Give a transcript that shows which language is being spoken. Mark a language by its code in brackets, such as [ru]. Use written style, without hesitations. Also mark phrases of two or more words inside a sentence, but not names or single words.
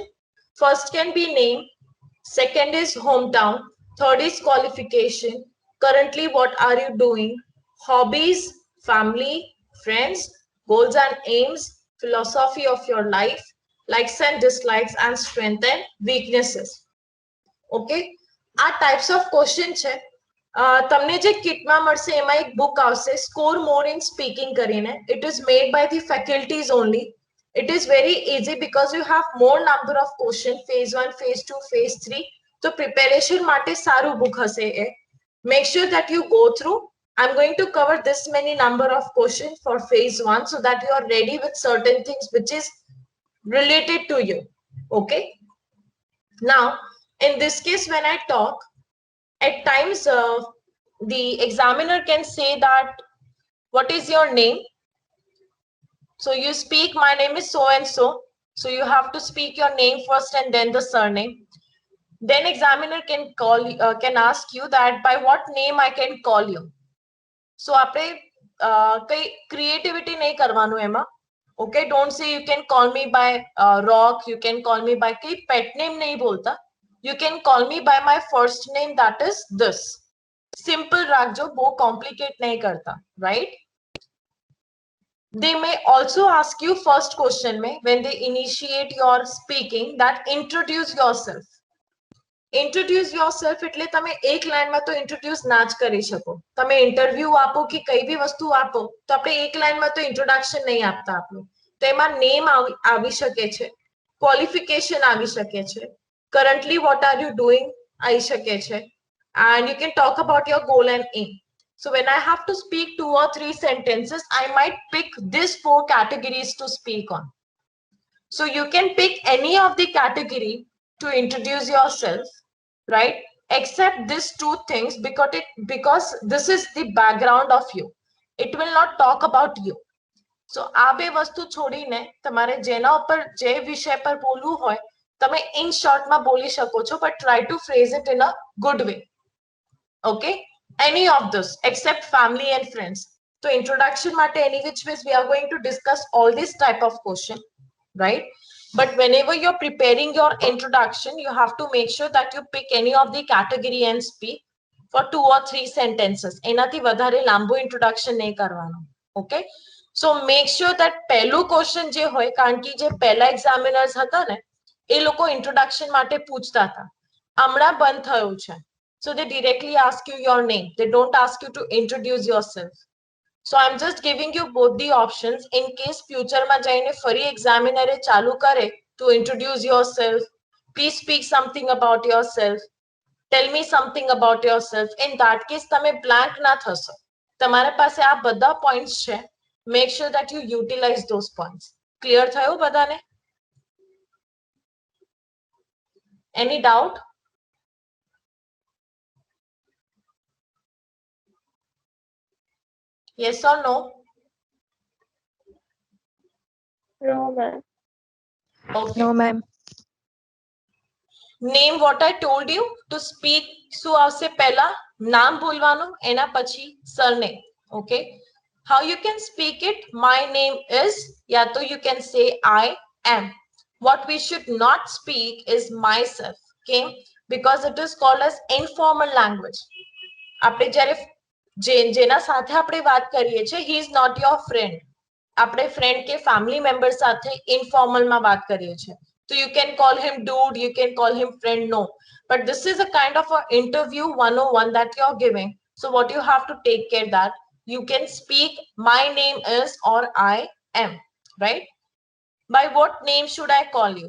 [en] First can be name, second is hometown, third is qualification, currently what are you doing, hobbies, family, friends, goals and aims, philosophy of your life, likes and dislikes, and strength and weaknesses. Okay, આ types of question છે. [gu] તમને જે કિટમાં મળશે એમાં એક બુક આવશે સ્કોર મોર ઇન સ્પીકિંગ કરીને. [en] It is made by the faculties only. It is very easy because you have more number of questions, phase 1, phase 2, phase 3. [gu] So preparation માટે સારું book હશે એ. [en] Make sure that you go through. I'm going to cover this many number of questions for phase 1 so that you are ready with certain things which is related to you. Okay. Now, in this case, when I talk, at times the examiner can say that, what is your name? So you speak, my name is so and so. So you have to speak your name first and then the surname. Then examiner can ask you that by what name I can call you. [gu] So આપણે કઈ creativity નહીં કરવાનું એમાં. [en] Okay, don't say you can call me by Rock, you can call me by કઈ pet name [hi] नहीं बोलता. [en] You can call me by my first name, that is this. [gu] Simple રાખજો, બહુ complicate [hi] नहीं करता, [en] right? They may also ask you first question में when they initiate your speaking that introduce yourself. Introduce yourself [gu] એટલે તમે એક લાઈનમાં તો introduce ના જ કરી શકો. તમે ઇન્ટરવ્યુ આપો કે કઈ બી વસ્તુ આપો તો આપણે એક લાઈનમાં તો introduction નહીં આપતા આપણું. તો એમાં name આવી શકે છે, qualification આવી શકે છે, [en] currently what are you doing [gu] આવી શકે છે, [en] and you can talk about your goal and aim. So when I have to speak 2 or 3 sentences, I might pick these 4 categories to speak on. So you can pick any of the category to introduce yourself, right? Except these 2 things because this is the background of you. It will not talk about you. [gu] So આ બે વસ્તુ છોડીને તમારે જેના ઉપર જે વિષય પર બોલવું હોય તમે [en] in short [gu] માં બોલી શકો છો, [en] but try to phrase it in a good way. Okay, any of this except family and friends. તો introduction માટે any which ways we are going to discuss all this type of question, right? But whenever you're preparing your introduction, you have to make sure that you pick any of the category and speak for 2 or 3 sentences. [gu] એનાથી વધારે લાંબુ introduction નહીં કરવાનું. [en] Okay? So make sure that [gu] પહેલું question જે હોય, કારણ કે જે પહેલા examiners હતા ને, એ લોકો introduction માટે પૂછતા હતા. હમણાં બંધ થયું છે. [en] So they directly ask you your name. They don't ask you to introduce yourself. So I'm just giving you both the options in case [gu] future માં જઈને ફરી examiner એ ચાલુ કરે [en] to introduce yourself. Please speak something about yourself. Tell me something about yourself. In that case, [gu] તમે blank ના થશો. તમારા પાસે આ બધા points છે. [en] Make sure that you utilize those points. [gu] Clear થયું બધાને? [en] Any doubt? Yes or no? No, ma'am. Okay. No, ma'am. Name what I told you to speak. [gu] શું આવશે પહેલા? નામ બોલવાનું, એના પછી surname. Okay. [en] How you can speak it? My name is, [hi] या तो [en] you can say I am. What we should not speak is myself. Okay. Because it is called as informal language. [gu] આપણે જ્યારે જેના સાથે આપણે વાત કરીએ છીએ, [en] he is not your friend. [gu] આપણે friend કે family member સાથે informal માં વાત કરીએ છીએ. [en] So you can call him dude, you can call him friend, no. But this is a kind of an interview 101 that you're giving. So what you have to take care that you can speak my name is or I am, right? By what name should I call you?